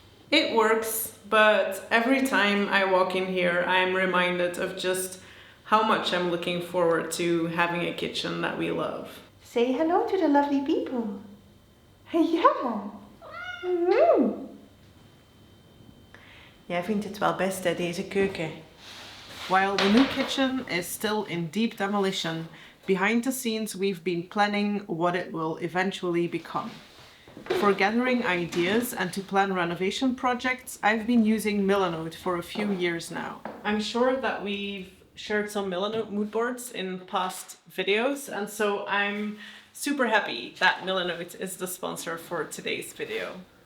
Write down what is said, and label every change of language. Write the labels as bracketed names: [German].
[English] It works, but every time I walk in here, I'm reminded of just how much I'm looking forward to having a kitchen that we love. Say hello to the lovely people. [Dutch] Ja. Jij vindt het wel best, hè, deze keuken. [English] While the new kitchen is still in deep demolition, behind the scenes we've been planning what it will eventually become. For gathering ideas and to plan renovation projects, I've been using Milanote for a few years now. I'm sure that we've shared some Milanote mood boards in past videos, and so I'm super happy that Milanote is the sponsor for today's video.